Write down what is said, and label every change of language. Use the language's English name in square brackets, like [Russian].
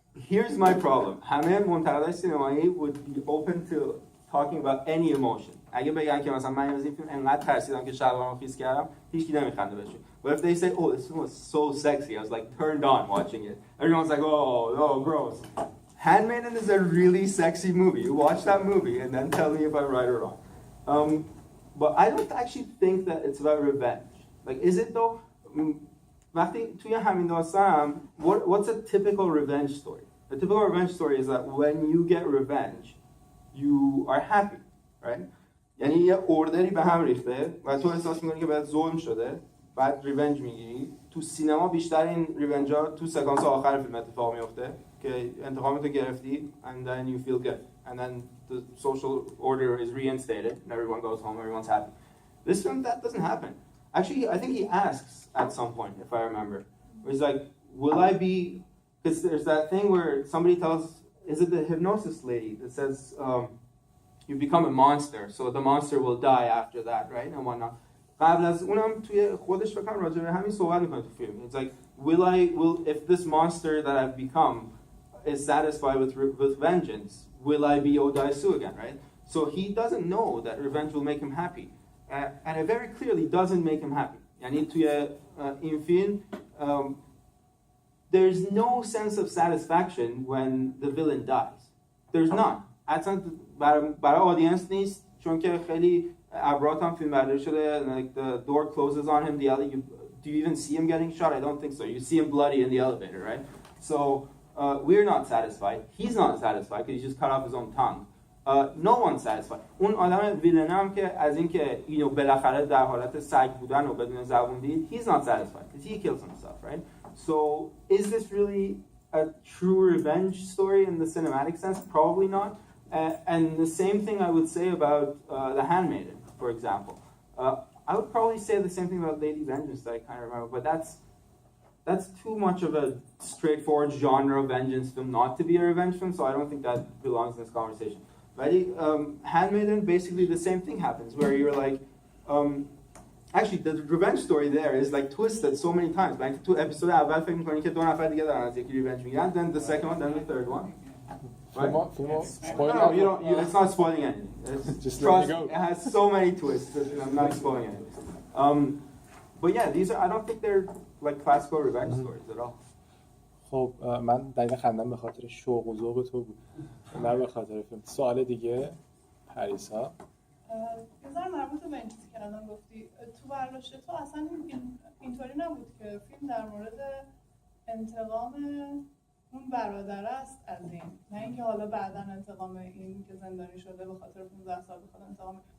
[English] Here's my problem. [Persian] همه منتقدای سینمایی [English] would be open to talking about any emotion. [Persian] اگه بگن که مثلا من از این فیلم انقدر ترسیدم که شلوارمو خیس کردم، هیچکی نمیخنده بهشون. [English] But if they say, oh, this film was so sexy, I was like turned on watching it. Everyone's like, oh, gross. Handmaiden is a really sexy movie. You watch that movie and then tell me if I'm right or wrong. But I don't actually think that it's about revenge. Like, is it though? [Persian] وقتی توی همین داستان [English] what's a typical revenge story? A typical revenge story is that when you get revenge, you are happy, right? [Persian] یعنی یه اوردری به هم ریخته و تو احساس می‌کنی که بهت ظلم شده، بعد ریونج میگیری. تو سینما بیشتر این ریونج‌ها تو سکانس آخر فیلم اتفاق میفته که انتقامتو گرفتی and then you feel good and then the social order is reinstated and everyone goes home, everyone's happy. [English] This film, that doesn't happen. Actually, I think he asks at some point, if I remember, where he's like, will I be, because there's that thing where somebody tells, is it the hypnosis lady that says, you become a monster, so the monster will die after that, right? And whatnot. [Persian] قبل از اونم توی خودش فکر کنم راجع به همین صحبت میکنه تو فیلم. [English] It's like, will if this monster that I've become is satisfied with vengeance, will I be Oh Dae-su again, right? So he doesn't know that revenge will make him happy. And it very clearly doesn't make him happy. [Persian] یعنی توی این فیلم [English] there's no sense of satisfaction when the villain dies. There's none. [Persian] اصلا برای آدینس نیست چون که خیلی ابرات هم فیلم برداری شده. [English] Like the door closes on him. Do you even see him getting shot? I don't think so. You see him bloody in the elevator, right? So we're not satisfied. He's not satisfied because he just cut off his own tongue. No one's satisfied. [Persian] اون آدم ویلن هم که از اینکه اینو بالاخره در حالت سگ بودن و بدون زبون دید, [English] he's not satisfied because he kills himself, right? So is this really a true revenge story in the cinematic sense? Probably not. And the same thing I would say about The Handmaiden, for example. I would probably say the same thing about Lady Vengeance that I kind of remember, but that's too much of a straightforward genre vengeance film not to be a revenge film, so I don't think that belongs in this conversation. Right? Handmaiden, basically the same thing happens, where you're like, actually the revenge story there is like twisted so many times. Like two episodes [Persian] اول فکر می‌کنی که دو نفر دیگه دارن از یکی revenge میگیرن, [English] then the second one, then the third one. Right? No, you don't. It's not spoiling anything. Just trust, it has so many twists. I'm not spoiling anything. But yeah, these are. I don't think they're like classical revenge stories at all. [Persian] خب من دقیقا خندم به خاطر شوق و ذوق تو بود، نه به خاطر فیلم. سوال دیگه پریسا. بذار مربوط به این چیزی که الان گفتی، تو برداشت تو اصلا اینطوری نبود که فیلم در مورد انتقام اون برادر است از این، نه اینکه حالا بعداً انتقام این که زندانی شده به خاطر 15 سال بخواد انتقام.